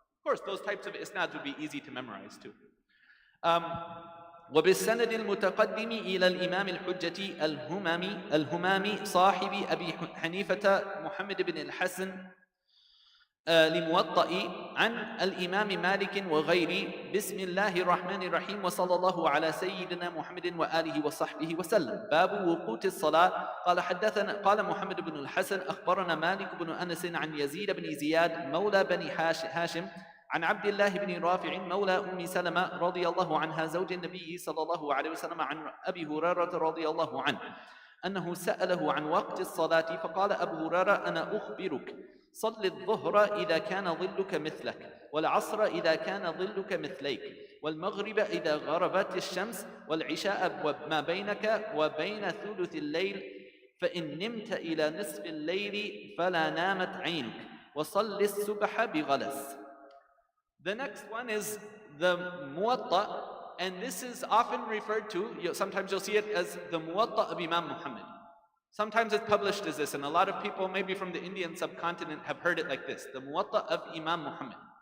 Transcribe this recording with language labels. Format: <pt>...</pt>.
<en>Of course, those types of isnads would be easy to memorize too.</en> <ar>وبالسند المتقدم إلى الإمام الحجة الهمامي صاحب أبي حنيفة محمد بن الحسن لموطأ عن الإمام مالك وغيره بسم الله الرحمن الرحيم وصلى الله على سيدنا محمد وآله وصحبه وسلم. باب وقوت الصلاة. قال محمد بن الحسن أخبرنا مالك بن أنس عن يزيد بن زياد مولى بني هاشم عن عبد الله بن رافع مولى أم سلمة رضي الله عنها زوج النبي صلى الله عليه وسلم عن أبي هريرة رضي الله عنه أنه سأله عن وقت الصلاة فقال أبو هريرة أنا أخبرك صل الظهر إذا كان ظلك مثلك والعصر إذا كان ظلك مثليك والمغرب إذا غربت الشمس والعشاء وما بينك وبين ثلث الليل فإن نمت إلى نصف الليل فلا نامت عينك وصل الصبح بغلس.</ar> <en>The next one is the Muwatta, and this is often referred to, sometimes you'll see it as the Muwatta of Imam Muhammad. Sometimes it's published as this, and a lot of people maybe from the Indian subcontinent have heard it like this, the Muwatta of Imam Muhammad.</en>